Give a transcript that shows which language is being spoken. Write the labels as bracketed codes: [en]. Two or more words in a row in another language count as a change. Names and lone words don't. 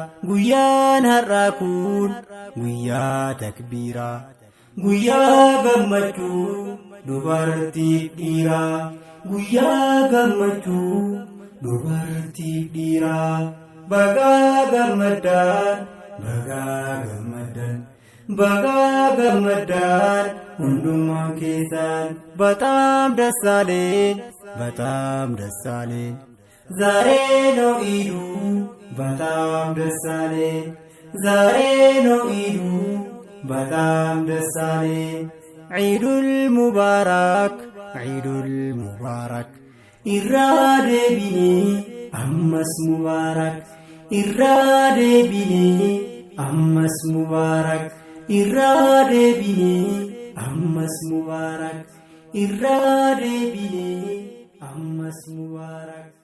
[om] Guyyaan har'aa kun guyyaa takbiiraa, guyyaa gammachuu dubartiif dhiiraa, guyyaa gammachuu dubartiif dhiiraa. Baga gammaddaan, baga gammaddaan, baga gammaddaan hundumaan keessan. [am] በጣም ደስ አለን፣ በጣም ደስ አለን ዛሬ ነው ኢዱ። በጣም ደስ አለን ዛሬ ነው ኢዱ። በጣም ደስ አለን። [ar] عيد مبارك፣ عيد مبارك። [om] irra deebinee ammas mubaarak፣ irra deebinee ammas mubaarak፣ irra deebinee ammas mubaarak፣ irra deebinee ammas mubaarak።